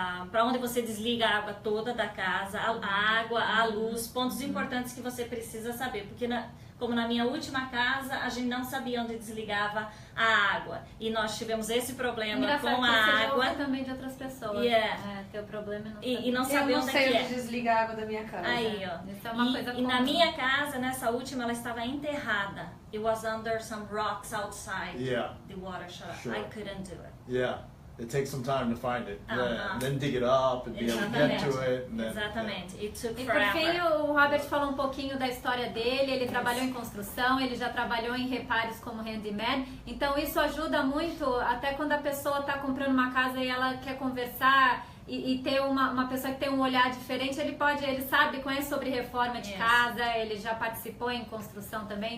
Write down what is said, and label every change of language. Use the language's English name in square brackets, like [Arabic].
[Portuguese] para onde você desliga a água toda da casa, a água, a luz, pontos importantes que você precisa saber, porque como na minha última casa, a gente não sabia onde desligava a água e nós tivemos esse problema com a água. Também de outras pessoas. Teu problema e não saber onde é. Eu não sei onde desligar a água da minha casa. Aí, ó. Isso é uma coisa e na minha casa, nessa última, ela estava enterrada. [English] It was under some rocks outside. The water shut off. I couldn't do it. Yeah. It takes some time to find it, and then dig it up and be able to get to it. And then, [Portuguese] Exatamente. [English] It took [Portuguese] e [English] forever. [Portuguese] por fim, o Robert falou um pouquinho da história dele. Ele trabalhou em construção, ele já trabalhou em reparos como handyman. Então isso ajuda muito, até quando a pessoa está comprando uma casa e ela quer conversar e ter uma pessoa que tem um olhar diferente, ele sabe, conhece sobre reforma de casa, ele já participou em construção também.